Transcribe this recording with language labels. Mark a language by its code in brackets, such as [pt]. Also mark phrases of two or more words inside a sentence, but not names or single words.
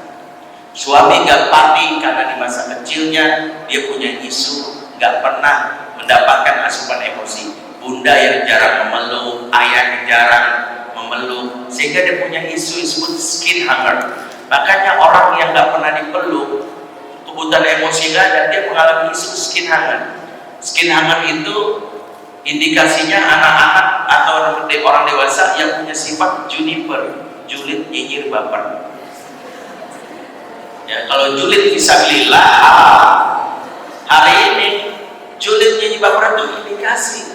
[id] Suami nggak mati karena di masa kecilnya dia punya isu nggak pernah mendapatkan asupan emosi. Bunda yang jarang memeluk, ayah yang jarang memeluk, sehingga dia punya isu disebut [en] skin hunger. [id] Makanya orang yang nggak pernah dipeluk, kebutuhan emosi nggak ada, dia mengalami isu [en] skin hunger. Skin hunger [id] itu indikasinya anak-anak atau orang dewasa yang punya sifat juniper, julid, nyinyir, baper. Ya, kalau julid fisabilillah, hari ini julid, nyinyir, baper itu indikasi.